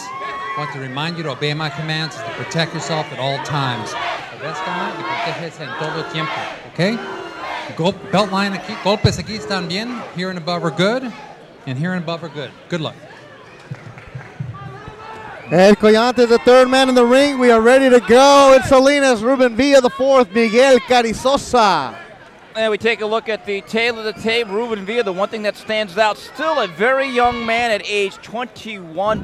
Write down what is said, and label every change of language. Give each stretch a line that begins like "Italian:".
English: I want to remind you to obey my commands, to protect yourself at all times.
Spanish: Obedezca y protéjese en todo tiempo, okay?
English: Belt line
Spanish: aquí, golpes aquí están bien.
English: Here and above are good, and here and above are good. Good luck. Ed Collantes, the third man in the ring. We are ready to go. It's Salinas, Ruben Villa the fourth, Miguel Carrizosa. And we take a look at the tail of the tape. Ruben Villa, the one thing that stands out, still a very young man at age 21.